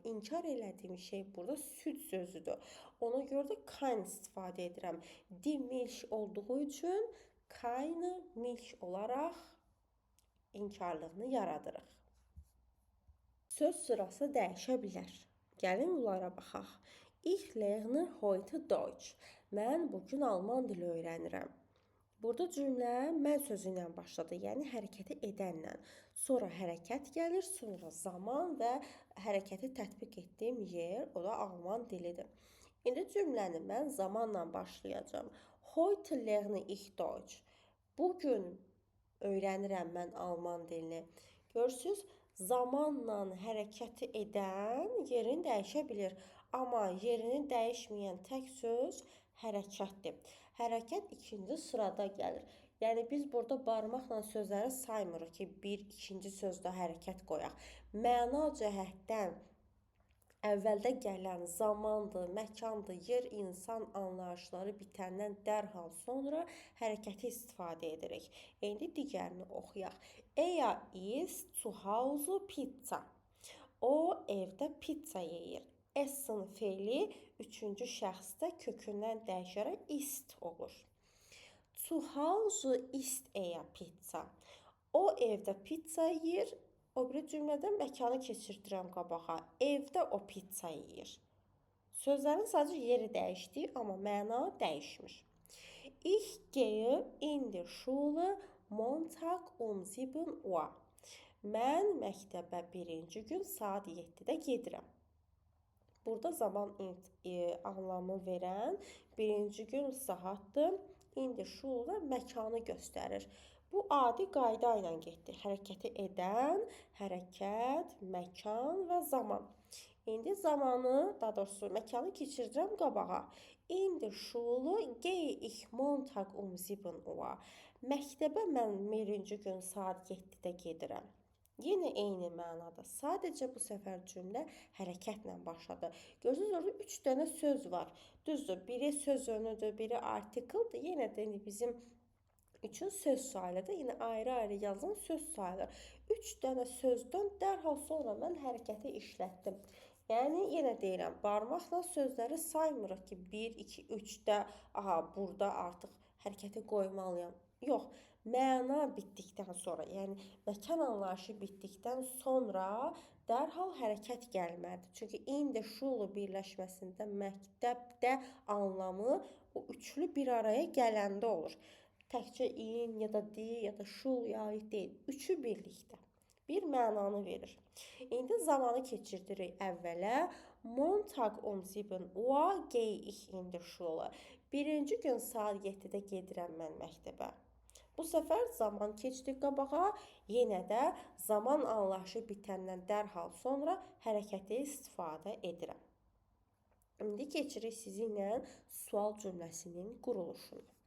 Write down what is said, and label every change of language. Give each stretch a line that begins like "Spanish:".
Azerbaijani: İnkar elədiyim şey burada süd sözüdür. Ona görə də kein istifadə edirəm.
German: Die Milch
Azerbaijani: olduğu üçün
German: keine Milch
Azerbaijani: olaraq inkarlığını yaradırıq. Söz sırası dəyişə bilər. Gəlin bunlara baxaq.
German: Ich lerne heute Deutsch.
Azerbaijani: Mən bugün alman dili öyrənirəm. Burada cümlə mən sözü ilə başladı, yəni hərəkəti edənlə. Sonra hərəkət gəlir, sonra zaman və hərəkəti tətbiq etdiyim yer, o da alman dilidir. İndi cümləni mən zamanla başlayacağım.
German: Heute lerne ich Deutsch.
Azerbaijani: Bugün öyrənirəm mən alman dilini. Görürsünüz, zamanla hərəkəti edən yerini dəyişə bilir. Amma yerini dəyişməyən tək söz hərəkətdir. Hərəkət ikinci sırada gəlir. Yəni biz burada barmaqla sözləri saymırıq ki, ikinci sözdə hərəkət qoyaq. Məna cəhətdən əvvəldə gələn zamandır, məkandır, yer, insan anlayışları bitəndən dərhal sonra hərəkəti istifadə edirik. İndi digərini oxuyaq.
German: Er isst zu Hause Pizza.
Azerbaijani: O evdə pizza yeyir. Essen feili üçüncü şəxsdə kökündən dəyişərək ist olur.
German: Zu Hause isst er pizza.
Azerbaijani: O evdə pizza yeyir. O biri cümlədə məkanı keçirdirəm qabağa. Evdə o pizza yeyir. Sözlərin sadəcə yeri dəyişdi, amma məna dəyişmir.
German: Ich gehe in die Schule Montag 7 Uhr.
Azerbaijani: Mən məktəbə birinci gün saat 7-də gedirəm. Burada zaman anlamı verən birinci gün saatdır. İndi şurada məkanı göstərir. Bu adi qayda ilə getdi. Hərəkəti edən, hərəkət, məkan və zaman. İndi zamanı, daha doğrusu məkanı keçirdirəm qabağa. İndi
German: şulu gehe ich Montag 7 Uhr.
Azerbaijani: Məktəbə mən birinci gün saat 7-də gedirəm. Yenə eyni mənada. Sadəcə bu səfər cümlə hərəkətlə başladı. Görürsünüz, orada 3 dənə söz var. Düzdür, biri söz önüdür, biri artikeldir. Yenə də bizim üçün söz sayılır. Yenə ayrı-ayrı yazılan söz sayılır. 3 dənə sözdən dərhal sonra mən hərəkəti işlətdim. Yəni, yenə deyirəm, barmaqla sözləri saymırıq ki, 1, 2, 3-də, burada artıq hərəkəti qoymalıyam. Yox, məna bitdikdən sonra, yəni məkan anlayışı bitdikdən sonra dərhal hərəkət gəlməlidir. Çünki indi şulu birləşməsində məktəbdə anlamı o üçlü bir araya gələndə olur. Təkcə in ya da di ya da şul ya deyil. Üçü birlikdə bir mənanı verir. İndi zamanı keçirdirik əvvələ.
German: Montag 7 Uhr gehe ich in die Schule.
Azerbaijani: Birinci gün saat 7-də gedirəm mən məktəbə. Bu səfər zaman keçdi qabağa, yenə də zaman anlayışı bitəndən dərhal sonra hərəkəti istifadə edirəm. İndi keçirik sizinlə sual cümləsinin quruluşuna.